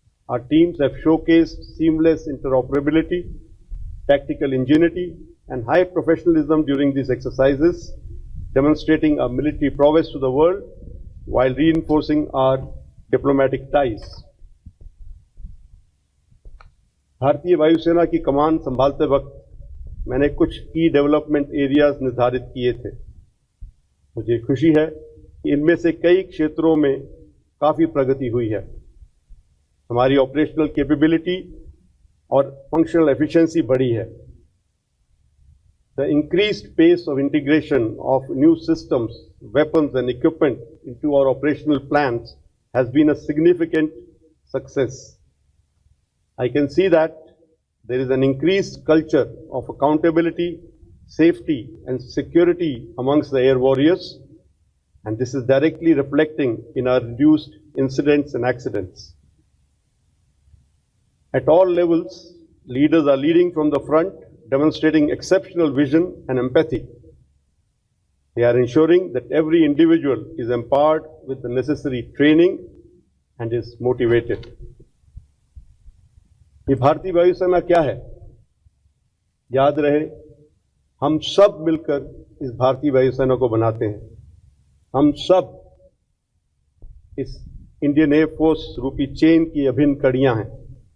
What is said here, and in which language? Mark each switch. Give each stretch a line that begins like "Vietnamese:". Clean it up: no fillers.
English: Our teams have showcased seamless interoperability, tactical ingenuity, and high professionalism during these exercises, demonstrating our military prowess to the world while reinforcing our diplomatic ties.
Hindi: भारतीय वायुसेना की कमान संभालते वक्त मैंने कुछ की
English: development areas
Hindi: निर्धारित किए थे। मुझे खुशी है कि इनमें से कई क्षेत्रों में काफी प्रगति हुई है। हमारी
English: operational capability
Hindi: और
English: functional efficiency
Hindi: बढ़ी है।
English: The increased pace of integration of new systems, weapons, and equipment into our operational plans has been a significant success. I can see that there is an increased culture of accountability, safety, and security amongst the air warriors, and this is directly reflecting in our reduced incidents and accidents. At all levels, leaders are leading from the front, demonstrating exceptional vision and empathy. They are ensuring that every individual is empowered with the necessary training and is motivated.
Hindi: ये भारतीय वायुसेना क्या है? याद रहे, हम सब मिलकर इस भारतीय वायुसेना को बनाते हैं। हम सब इस इंडियन एयर फोर्स रूपी चेन की अभिन्न कड़ियां हैं।